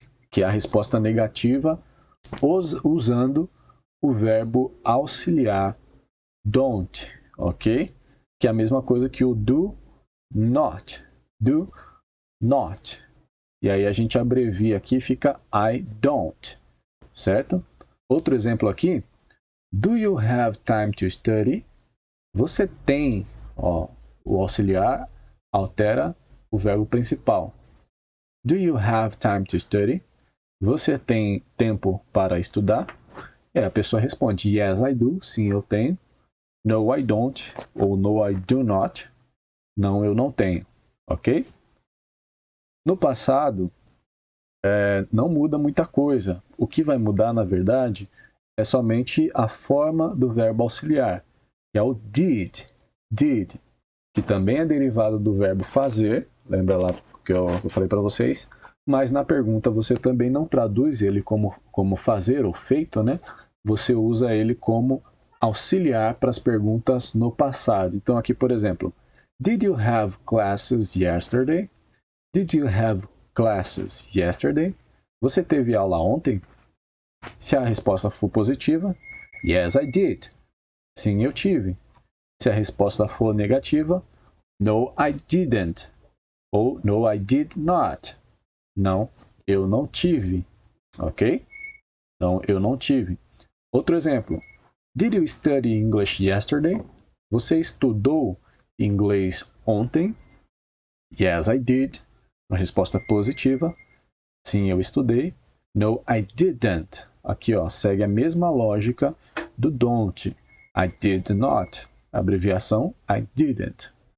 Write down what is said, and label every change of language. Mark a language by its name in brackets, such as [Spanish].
[Portuguese] Que é a resposta negativa usando o verbo auxiliar don't, ok? Que é a mesma coisa que o do not. Do not. E aí a gente abrevia aqui e fica I don't, certo? Outro exemplo aqui. [English] Do you have time to study? [Portuguese] Você tem, o auxiliar altera o verbo principal. [English] Do you have time to study? [Portuguese] Você tem tempo para estudar? E a pessoa responde, [English] yes, I do. [Portuguese] Sim, eu tenho. [English] No, I don't. [Portuguese] Ou [English] no, I do not. [Portuguese] Não, eu não tenho. Ok? No passado, não muda muita coisa. O que vai mudar, na verdade, é somente a forma do verbo auxiliar. que é o did. Did, que também é derivado do verbo fazer, lembra lá que eu falei para vocês, mas na pergunta você também não traduz ele como fazer ou feito, né? Você usa ele como auxiliar para as perguntas no passado. Então aqui, por exemplo, [English] did you have classes yesterday? Did you have classes yesterday? [Portuguese] Você teve aula ontem? Se a resposta for positiva, [English] yes, I did. [Portuguese] Sim, eu tive. Se a resposta for negativa, [English] no, I didn't. [Portuguese] Ou [English] no, I did not. [Portuguese] Não, eu não tive. Ok? Então, eu não tive. Outro exemplo. [English] Did you study English yesterday? [Portuguese] Você estudou inglês ontem? [English] Yes, I did. [Portuguese] Uma resposta positiva. Sim, eu estudei. [English] No, I didn't. [Portuguese] Aqui, ó, segue a mesma lógica do don't. [English] I did not. Abreviação, I didn't.